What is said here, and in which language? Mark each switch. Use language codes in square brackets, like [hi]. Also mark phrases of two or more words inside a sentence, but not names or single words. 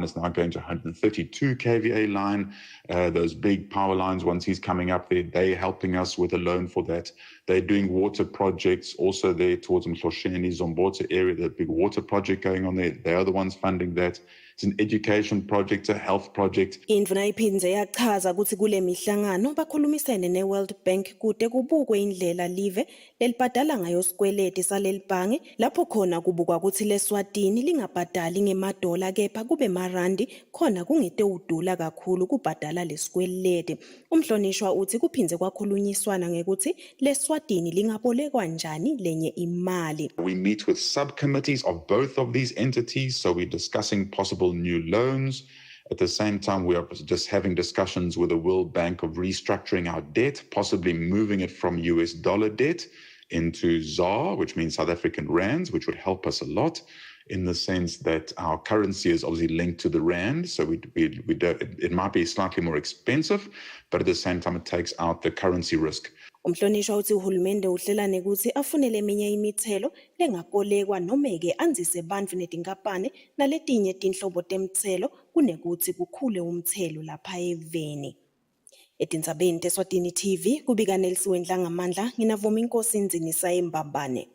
[en] It's now going to 132 kVA line. Those big power lines, once he's coming up there, they're helping us with a loan for that. They're doing water projects also there towards Mhlosheni, Zombotsa area, the big water project going on there. They are the ones funding that. It's an education project, a health project. [ss] Indvuna iphindze yachaza ukuthi kule mihlangano bakhulumisene ne-World Bank kude kubukwe indlela live lelibhadala ngayo sikweleti salelibhange lapho khona kubukwa ukuthi leSwatini lingabhadali ngemadola kepha kube marandi khona kungete udula kakhulu kubhadala lesikweleti. Umhlonishwa uthi kuphindze kwakhulunyiswana ngekuthi leSwatini lingabolekwa njani lenye imali. [en] We meet with subcommittees of both of these entities, so we're discussing possible new loans. At the same time, we are just having discussions with the World Bank of restructuring our debt, possibly moving it from US dollar debt into ZAR, which means South African rands, which would help us a lot in the sense that our currency is obviously linked to the rand. So it might be slightly more expensive, but at the same time, it takes out the currency risk. [ss] Umhlonishwa uthi uhulumende uhlelane ukuthi afunele eminye imithelo lengakolekwa nomeke anzise bantfu netinkampane naletinye tinhlobo temthelo kunekuthi kukhule umthelo lapha eveni. Etindzabeni teSwatini TV kubika Nelsiwe Ndlangamandla nginavuma inkosi Nzinisa eMbambane.